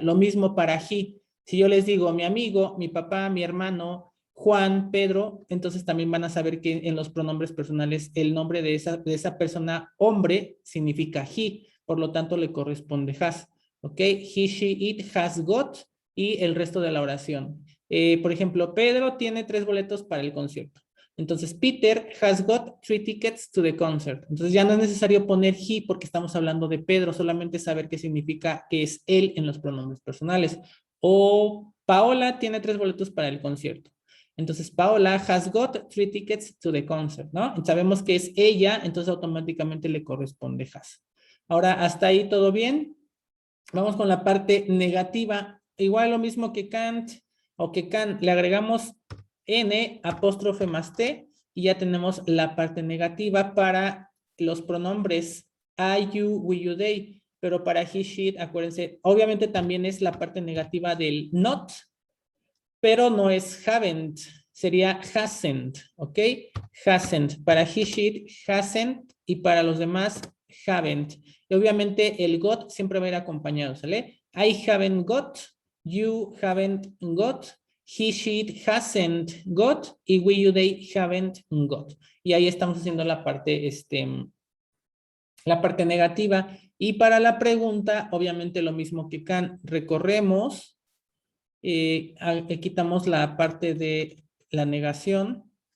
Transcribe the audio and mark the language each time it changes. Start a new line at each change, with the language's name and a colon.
Spanish: Lo mismo para he. Si yo les digo mi amigo, mi papá, mi hermano, Juan, Pedro, entonces también van a saber que en los pronombres personales el nombre de esa persona, hombre, significa he, por lo tanto le corresponde has. ¿Ok?
English: He, she, it, has got
Spanish: y el resto de la oración. Por ejemplo, Pedro tiene 3 boletos para el concierto. Entonces,
English: Peter has got 3 tickets to the concert.
Spanish: Entonces, ya no es necesario poner he porque estamos hablando de Pedro, solamente saber qué significa que es él en los pronombres personales. O Paola tiene 3 boletos para el concierto. Entonces,
English: Paola has got 3 tickets to the concert,
Spanish: ¿no? Sabemos que es ella, entonces automáticamente le corresponde has. Ahora, ¿hasta ahí todo bien? Vamos con la parte negativa. Igual lo mismo que Kant o que can, le agregamos n apóstrofe más t y ya tenemos la parte negativa para los pronombres I, you, we, you, they. Pero para he, she, acuérdense, obviamente también es la parte negativa del not, pero no es haven't, sería hasn't, ¿ok? Hasn't. Para he, she, hasn't y para los demás haven't. Y obviamente el got siempre va a ir acompañado, ¿sale?
English: I haven't got, you haven't got, he, she, hasn't got y we, you, they haven't got.
Spanish: Y ahí estamos haciendo la parte, la parte negativa. Y para la pregunta, obviamente lo mismo que can, recorremos, quitamos la parte de la negación.